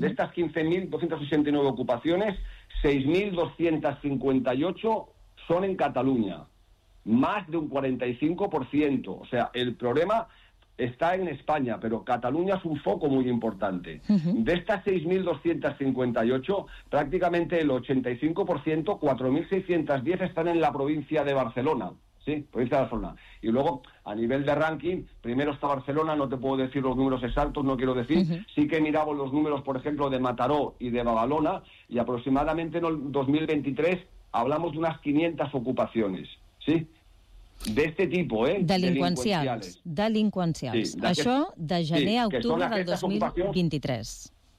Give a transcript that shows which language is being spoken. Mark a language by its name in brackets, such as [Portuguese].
[Catalan] D'aquestes 15.269 ocupacions, 6.258 són en Catalunya, més d'un 45%. [Spanish] O sea, [Catalan] el problema està en Espanya, però Catalunya és un foc molt important. Mm-hmm. D'aquestes 6.258, pràcticament el 85%, 4.610 estan en la província de Barcelona. [Spanish] Sí, provincia de Barcelona. Y luego, a nivel de ranking, primero está Barcelona, no te puedo decir los números exactos, no quiero decir. Uh-huh. Sí que miramos los números, por ejemplo, de Mataró y de Badalona, y aproximadamente en el 2023 hablamos de unas 500 ocupaciones, ¿sí? De este tipo, ¿eh? Delincuenciales. [Catalan] Sí, això de gener a octubre del 2023.